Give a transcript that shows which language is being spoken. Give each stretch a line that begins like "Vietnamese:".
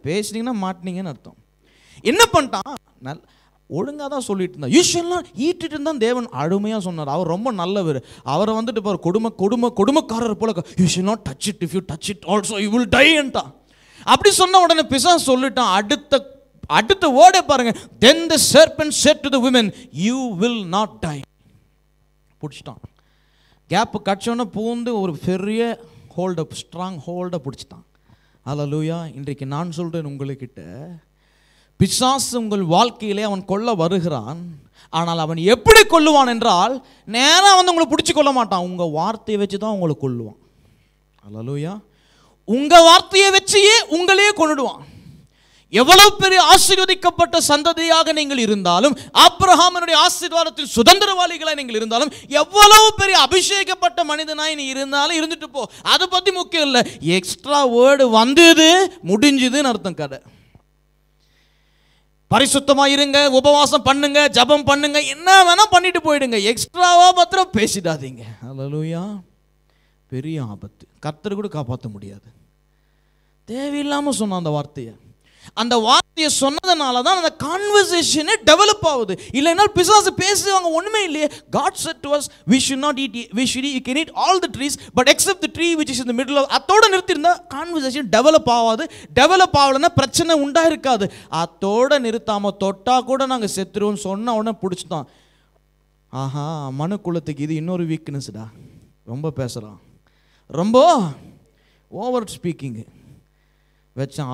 Tamil: பேசினீங்கன்னா மாட்டினீங்கன்னு அர்த்தம். என்ன பண்ணிட்டான்? ஒழுங்காக தான் சொல்லிட்டு இருந்தா.
English: you shall not eat it
Tamil: தான் தேவன் அருமையாக சொன்னார். அவர் ரொம்ப நல்லவர். அவரை வந்துட்டு பாரு கொடுமைக்காரர் போல,
English: You shall not touch it, if you touch it also you will tainted.
Tamil: அப்படி சொன்ன உடனே பிசாசு சொல்லிட்டான். அடுத்த வேர்டே பாருங்க.
English: Then the serpent said to the women, you will not die.
Tamil: பிடிச்சிட்டான். Gap கட்சோன்னு பூந்து ஒரு பெரிய ஹோல்டப், ஸ்ட்ராங் ஹோல்டை பிடிச்சிட்டான். அல்லேலூயா. இன்றைக்கு நான் சொல்கிறேன் உங்கள்கிட்ட, பிசாசு உங்கள் வாழ்க்கையிலே அவன் கொல்ல வருகிறான். ஆனால் அவன் எப்படி கொல்லுவான் என்றால், நேராக வந்து உங்களை பிடிச்சி கொள்ள மாட்டான். உங்கள் வார்த்தையை வச்சு தான் உங்களை கொல்லுவான். அல்லேலூயா. உங்கள் வார்த்தையை வச்சையே உங்களையே கொன்னுடுவான். எவ்வளவு பெரிய ஆசீர்வதிக்கப்பட்ட சந்ததியாக நீங்கள் இருந்தாலும், ஆபிரகாமினுடைய ஆசீர்வாதத்தில் சுதந்திரவாளிகளாக நீங்கள் இருந்தாலும், எவ்வளவு பெரிய அபிஷேகப்பட்ட மனிதனாய் நீ இருந்தாலும் இருந்துட்டு போ, அதை பற்றி முக்கியம் இல்லை. எக்ஸ்ட்ரா வேர்டு வந்தது முடிஞ்சுதுன்னு அர்த்தம். கதை பரிசுத்தமாக இருங்க, உபவாசம் பண்ணுங்க, ஜபம் பண்ணுங்க, என்ன வேணா பண்ணிட்டு போயிடுங்க. எக்ஸ்ட்ராவா மாத்திரம் பேசிடாதீங்க. அல்லேலூயா. பெரிய ஆபத்து. கர்த்தர் கூட காப்பாற்ற முடியாது. தேவையில்லாமல் சொன்ன அந்த வார்த்தையை சொன்னதுனால தான் அந்த கான்வர்சேஷனே டெவலப் ஆகுது. இல்லைன்னா பிசாசு பேசுவாங்க, ஒன்றுமே இல்லையே.
English: God said to us, we should not eat, you can eat all the trees but except the tree which is in the middle of.
Tamil: அதோட நிறுத்திருந்தா கான்வர்சேஷன் டெவலப் ஆகாது. டெவலப் ஆகலைன்னா பிரச்சனை உண்டாயிருக்காது. அதோட நிறுத்தாமல் தொட்டா கூட நாங்கள் செத்துருவோம்னு சொன்ன உடனே பிடிச்சிட்டான். ஆஹா, மனு குலத்துக்கு இது இன்னொரு வீக்னஸ்டா. ரொம்ப பேசுகிறான், ரொம்ப ஓவர் ஸ்பீக்கிங்கு வச்சான்.